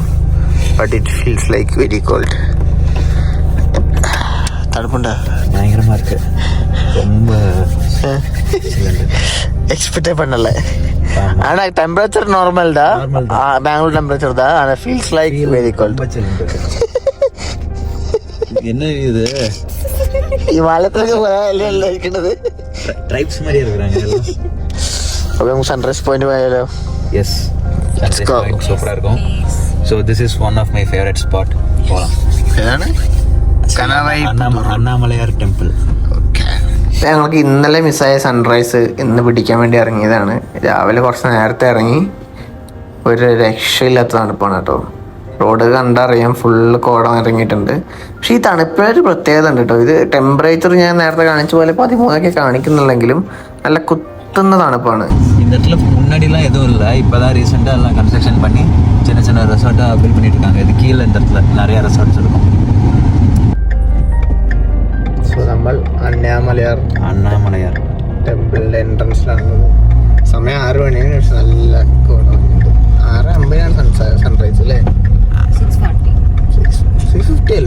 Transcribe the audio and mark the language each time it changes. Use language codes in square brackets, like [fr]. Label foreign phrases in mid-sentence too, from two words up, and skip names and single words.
[en] but it feels like very cold. തണുപ്പുണ്ടോ? [ta] பயங்கரமா இருக்கு. ரொம்ப எக்ஸ்பெக்டே பண்ணல. ஆனா டெம்பரேச்சர் நார்மல் தான். பெங்களூர் டெம்பரேச்சர் தான். ஆனா [en] feels like very cold. [ta] என்ன இது? [ml] ഹിമാലയത്തിലൊക്കെ പോയാൽ ഇരിക്കുന്നത് [ta] ട്രൈബ്സ് மாதிரி இருக்காங்க. [ml] അപ്പൊ നമുക്ക് [en] sunrise point [ml] പോയാലോ? [en] yes, sunrise point [ta] சூப்பரா இருக்கும். [en] so this is one of my favourite spot. പോകാം. [ml] ഏതാണ്? കനവായി അണ്ണാമലയാർ ടെമ്പിൾ. ഞങ്ങൾക്ക് ഇന്നലെ മിസ്സായ സൺറൈസ് ഇന്ന് പിടിക്കാൻ വേണ്ടി ഇറങ്ങിയതാണ്. രാവിലെ കുറച്ച് നേരത്തെ ഇറങ്ങി. ഒരു രക്ഷയില്ലാത്ത തണുപ്പാണ് കേട്ടോ. റോഡ് കണ്ടറിയാം, ഫുള്ള് കോടം ഇറങ്ങിയിട്ടുണ്ട്. പക്ഷെ ഈ തണുപ്പിനൊരു പ്രത്യേകത ഉണ്ട് കേട്ടോ. ഇത് ടെമ്പറേച്ചർ ഞാൻ നേരത്തെ കാണിച്ച പോലെ 13 കാണിക്കുന്നുണ്ടെങ്കിലും നല്ല കുത്തുന്ന തണുപ്പാണ്. [ta] இந்த இடத்துல முன்னாடிலாம் எதுவும் இல்லை. இப்போதான் ரீசெண்டாக எல்லாம் கன்ஸ்ட்ரக்ஷன் பண்ணி சின்ன சின்ன ரெசார்ட்டாக பில்ட் பண்ணிட்டு இருக்காங்க. இது கீழே இந்த இடத்துல நிறைய ரெசார்ட்ஸ் இருக்கும். [ml] സോ നമ്മൾ അണ്ണാമലയാർ ടെമ്പിളിന്റെ എൻട്രൻസിലാണുള്ളത്. സമയം 6 മണിയാണ്. പക്ഷെ നല്ല കോടം. 6:50 സൺറൈസ് അല്ലേ? 6:50 അല്ലേ?